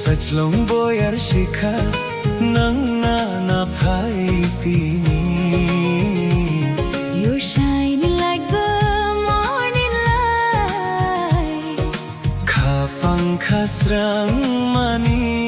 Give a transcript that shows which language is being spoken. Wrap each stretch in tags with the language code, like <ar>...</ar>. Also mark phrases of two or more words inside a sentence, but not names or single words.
<trp>Sachlong boyar shikha nangna na phaitini.</trp> <en>You're shining like the morning light.</en> <trp>Khapang khasrang mani.</trp>